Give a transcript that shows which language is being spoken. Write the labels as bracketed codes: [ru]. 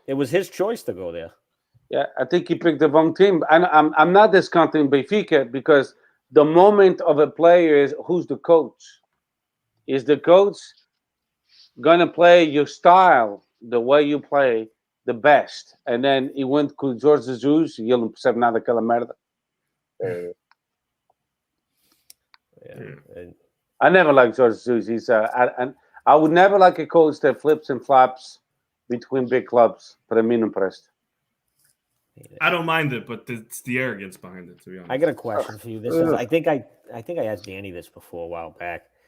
[en] it was his choice to go there. Yeah, I think he picked the wrong team. And I'm not discounting Benfica because the moment of a player is who's the coach. Is the coach gonna play your style the way you play the best? And then he went [pt] com Jorge Jesus e ele não percebe nada daquela merda. [en] I never liked Jorge Jesus. He's I would never like a coach that flips and flops between big clubs. [pt] Para mim não presta. [en] I don't mind it, but it's the arrogance behind it, to be honest. I got a question for you. This is I think I asked Danny this before a while back.